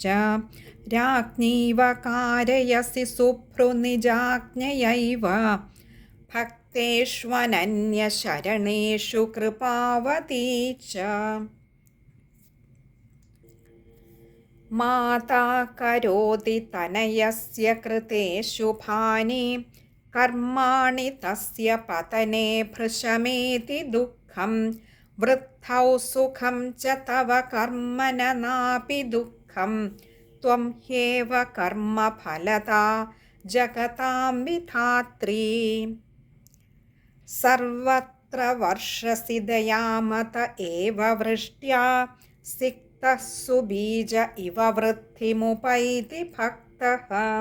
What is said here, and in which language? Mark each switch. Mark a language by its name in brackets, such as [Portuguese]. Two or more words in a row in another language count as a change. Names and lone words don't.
[Sanskrit] രാജ്ഞീവ കാരയസി സുഭ്രുനിജാജ്ഞയൈവ ഭക്തേഷ്വനന്യശരണേഷു കൃപാവതീ ച. മാതാ കരോതി തനയസ്യ കൃതേ ശുഭാനി കർമാണി തസ്യ പതനേ ഭൃശമേതി ദുഃഖം. വൃദ്ധ तस्थौ सुखं च तव कर्म न नापि दुःखं त्वं ह्येव कर्मफलदा जगतां विधात्री। सर्वत्र वर्षसि दयामत एव वृष्ट्या सिक्तः सुबीज इव वृद्धिमुपैति भक्तः।